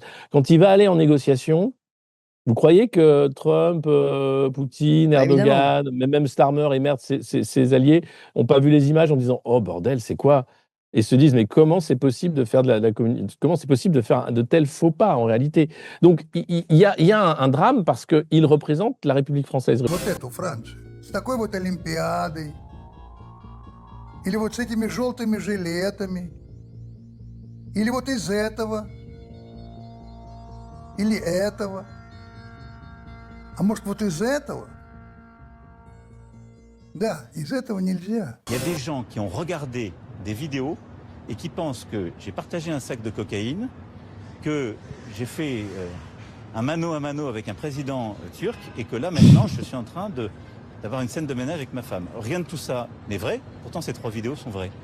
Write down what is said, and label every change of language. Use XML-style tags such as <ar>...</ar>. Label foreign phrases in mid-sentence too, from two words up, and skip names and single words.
<fr>Quand il va aller en négociation, vous croyez que Trump, Poutine, Erdogan, même Starmer et merde, ses alliés, n'ont pas vu les images en disant « Oh bordel, c'est quoi ?» et se disent « Mais comment c'est possible de faire comment c'est possible de faire de tels faux pas en réalité ?» Donc il y a un drame parce qu'il représente la République française.</fr> <ru>Вот эту Францию, с такой вот Олимпиадой, или вот с этими желтыми жилетами, или вот из этого, или этого, а может вот из этого? Да, из этого nельзя.</ru> <fr>Il y a des gens qui ont regardé des vidéos et qui pensent que j'ai partagé un sac de cocaïne, que j'ai fait un mano à mano avec un président turc et que là maintenant je suis en train d'avoir une scène de ménage avec ma femme. Rien de tout ça n'est vrai, pourtant ces 3 vidéos sont vraies.</fr>